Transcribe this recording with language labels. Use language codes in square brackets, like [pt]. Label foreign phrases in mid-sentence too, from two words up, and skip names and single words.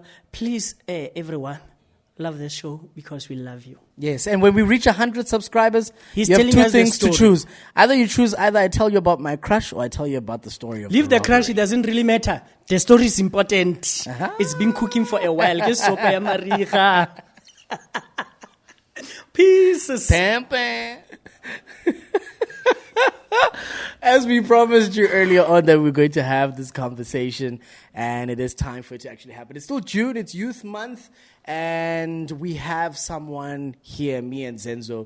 [en] Please, everyone, love the show because we love you. Yes, and when we reach 100 subscribers, He's you have telling two us the things to story. choose. Either I tell you about my crush or I tell you about the story of Leave the robbery. crush, it doesn't really matter. The story is important. It's been cooking for a while. [tn] Ke sopa ya mariga. [en] Pieces. Pampa. As we promised you earlier on that we're going to have this conversation, and it is time for it to actually happen. It's still June, it's Youth Month, and we have someone here, me and Zenzo.